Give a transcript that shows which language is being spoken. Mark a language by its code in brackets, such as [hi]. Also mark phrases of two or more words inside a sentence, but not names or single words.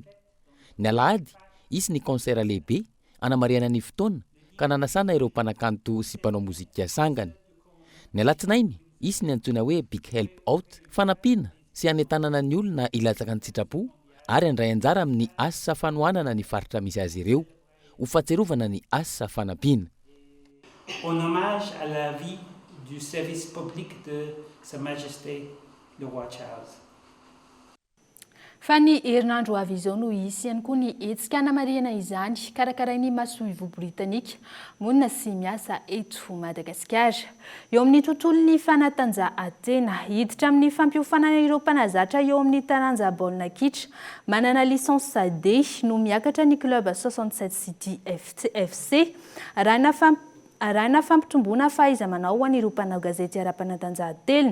[mg] Ny alahady, isy ny concert lehibe anamariana ny fotoana ka nanasana ireo mpanakanto sy mpanao mozika sangany. Ny alatsinainy, isy ny antsoina hoe Big Help Out, fanampiana sy hanetanana ny olona ilatsaka ny sitrapo ary handray anjara amin'ny asa fanohanana ny faritra misy azy ireo, ho fahatsiarovana ny asa fanampiana. [fr] En hommage à la vie du service public de Sa Majesté le roi Charles. [mg] fa ny herinandro avy izao no isy ihany koa ny hetsika namarihana izany karakarainy masoivo britanika monina sy miasa eto Madagasikara. Eo amin'ny tontolon'ny fanatanjahantena hiditra amin'ny fampiofanana ireo mpanazatra eo amin'ny taranja baolina kitra manana lisansa D no miakatra ny club 67 City FC arahina fampitomboana fahaiza-manao ho an'ireo mpanao gazety ara-panatanjahantena.